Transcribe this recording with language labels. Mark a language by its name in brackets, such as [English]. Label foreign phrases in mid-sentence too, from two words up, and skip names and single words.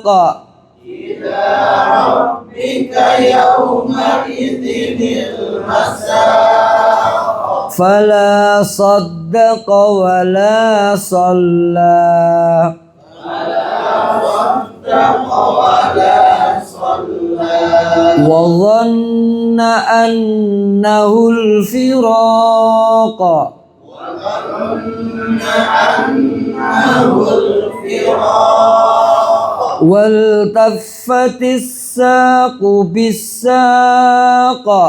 [Arabic] إلى ربك يومئذ المساق. فلا صدق ولا صلى. فلا صدق ولا صلى. وظن أنه الفراق. والتفت الساق بالساق.